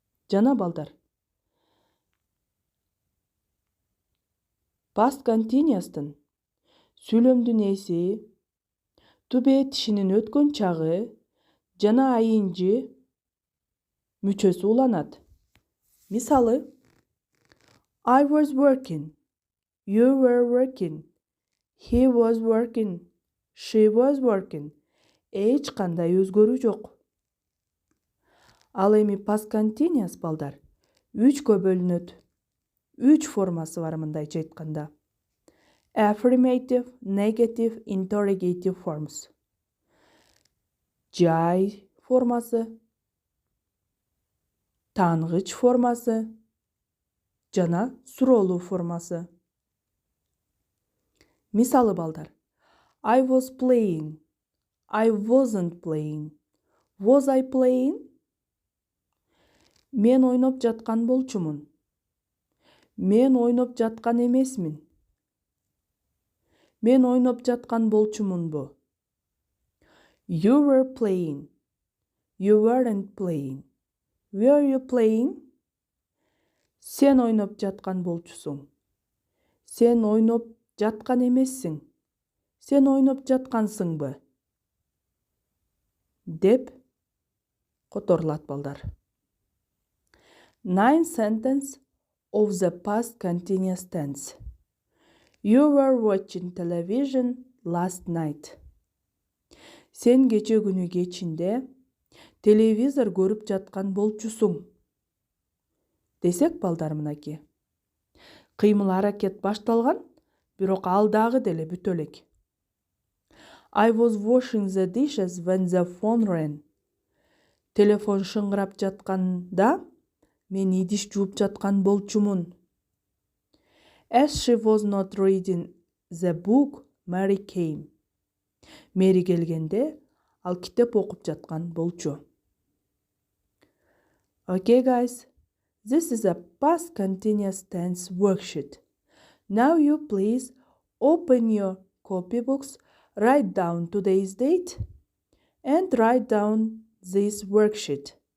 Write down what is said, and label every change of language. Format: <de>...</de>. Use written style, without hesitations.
<ky>Жана балдар. Past continuous'тун сүйлөмдүн ээси, тубе тишинин өткөн чагы жана ing мүчөсү уланат. Мисалы,</ky> <en>I was working. You were working. He was working. She was working.</en> <ky>Эч кандай өзгөрүү жок. Ал эми past continuous балдар 3-кө бөлүнөт. 3 формасы бар мындайча айтканда.</ky> <en>Affirmative, negative, interrogative forms.</en> <ky>Жай формасы, тааныгыч формасы жана суроолуу формасы. Мисалы балдар.</ky> <en>I was playing. I wasn't playing. Was I playing?</en> <ky>Мен ойноп жаткан болчумун. Мен ойноп жаткан эмесмин. Мен ойноп жаткан болчумунбу.</ky> <en>You were playing. You weren't playing. Were you playing?</en> <ky>Сен ойноп жаткан болчусуң. Сен ойноп жаткан эмессиң. Сен ойноп жаткансыңбы? Деп которулат балдар.</ky> <en>9 sentence of the past continuous tense. You were watching television last night.</en> <ky>Сен кече күнү кечинде телевизор көрүп жаткан болчусуң. Десек балдар мынаки. Кыймыл аракет башталган, бирок ал дагы деле бүтө элек.</ky> <en>I was washing the dishes when the phone rang.</en> <ky>Телефон шыңгырап жатканда мен идиш жууп жаткан болчумун.</ky> <en>As she was not reading the book, Mary came.</en> <ky>Мэри келгенде ал китеп окуп жаткан болчу.</ky> <en>Okay guys, this is a past continuous tense worksheet. Now you please open your copybooks, write down today's date and write down this worksheet.</en>